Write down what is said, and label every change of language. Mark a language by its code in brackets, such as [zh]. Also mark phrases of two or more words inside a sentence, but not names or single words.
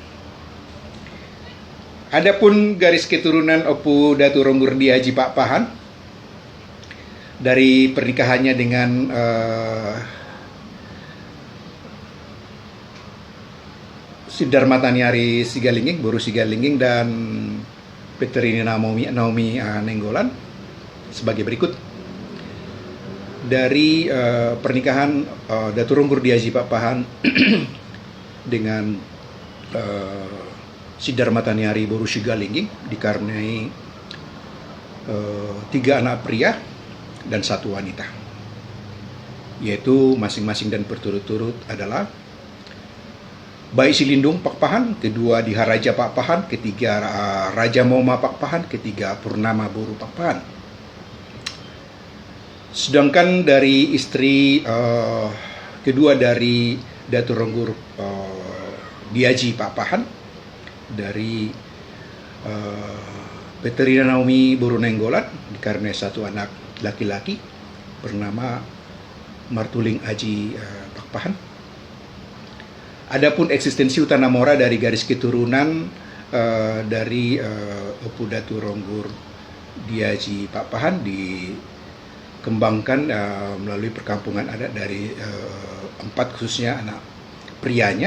[id] Adapun garis keturunan Opu Datu Ronggur Diaji Papahan dari pernikahannya dengan Siddharma Taniari Sigalingging, Boru Sigalingging, dan Peterini Naomi Nenggolan sebagai berikut. Dari pernikahan Datu Ronggur Diaji Papahan dengan Siddharma Taniari Boru Sigalingging dikaruniai 3 anak pria dan 1 wanita, yaitu masing-masing dan berturut-turut adalah Bayi Silindung Pakpahan, kedua Diharaja Pakpahan, ketiga Raja Moma Pakpahan, ketiga Purnama Boru Pakpahan. Sedangkan dari istri kedua dari Datu Ronggur Diaji Papahan, dari Peterina Naomi Boru Nenggolan, dikaruniai 1 anak laki-laki bernama Martuling Aji Pakpahan. Adapun eksistensi Hutanamora dari garis keturunan dari Opu Datu Ronggur Diaji Pakpahan dikembangkan melalui perkampungan adat dari 4 khususnya anak prianya.